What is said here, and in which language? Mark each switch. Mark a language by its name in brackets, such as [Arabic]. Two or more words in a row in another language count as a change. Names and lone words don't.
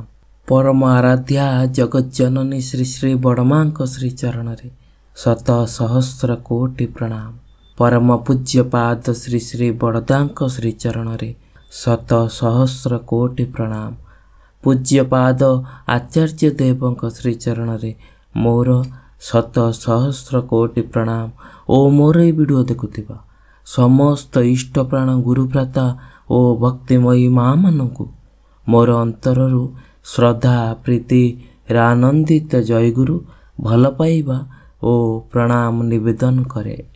[Odia] ପରମ ଆରାଧ୍ୟା ଜଗତ ଜନନୀ ଶ୍ରୀ ଶ୍ରୀ ବଡ଼ମା ଶ୍ରୀଚରଣ ଶତ ସହସ୍ର କୋଟି ପ୍ରଣାମ। ପରମ ପୂଜ୍ୟ ପାଦ ଶ୍ରୀ ଶ୍ରୀ ବଡ଼ଦା ଶ୍ରୀଚରଣ ଶତ ସହସ୍ର କୋଟି ପ୍ରଣାମ। ପୂଜ୍ୟ ପାଦ ଆଚାର୍ଯ୍ୟ ଦେବ ଶ୍ରୀଚରଣ ମୋର ଶତ ସହସ୍ର କୋଟି ପ୍ରଣାମ। ଓ ମୋର ଏ ଭିଡିଓ ଦେଖୁଥିବା ସମସ୍ତ ଇଷ୍ଟ ପ୍ରାଣ ଗୁରୁଭ୍ରାତା ଓ ଭକ୍ତିମୟୀ ମାଆ ମାନଙ୍କୁ ମୋର ଅନ୍ତରୁ ଶ୍ରଦ୍ଧା ପ୍ରୀତି ଆନନ୍ଦିତ ଜୟଗୁରୁ ଭଲ ପାଇବା ଓ ପ୍ରଣାମ ନିବେଦନ କରେ।